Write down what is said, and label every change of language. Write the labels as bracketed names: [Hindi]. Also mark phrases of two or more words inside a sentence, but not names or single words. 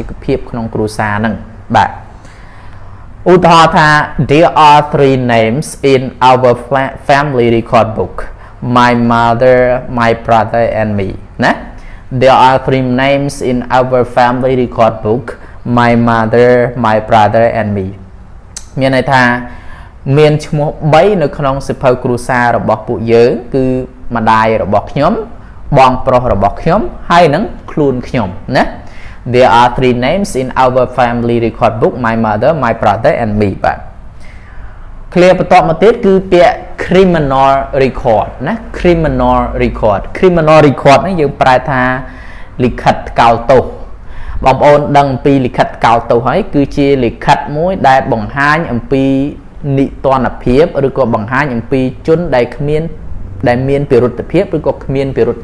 [Khmer] កភាពក្នុងគ្រួសារហ្នឹងបាទឧទាហរណ៍ថា [English] there are 3 names in our family record book my mother my brother and me [Khmer] ណា [English] there are 3 names in our family record book my mother my brother and me [Khmer] មានន័យថាមានឈ្មោះ3នៅក្នុងសៀវភៅគ្រួសាររបស់ពួកយើងគឺម្ដាយរបស់ខ្ញុំបង ប្រុសរបស់ខ្ញុំហើយនឹងខ្លួនខ្ញុំណា [English] there are 3 names in our family record book my mother my brother and me [Khmer] បាទ clear បន្ទាប់មកទៀតគឺពាក្យ [English] criminal record [Khmer] ណា [English] criminal record [Khmer] នេះយើងប្រែថាលិខិតថ្កោលទោសបងប្អូនដឹង ពីលិខិតថ្កោលទោសហើយគឺជាលិខិតមួយដែលបង្ហាញអំពីនិទានភាពឬក៏បង្ហាញអំពីជនដែលមានពិរុទ្ធភាពឬក៏គ្មានពិរុទ្ធ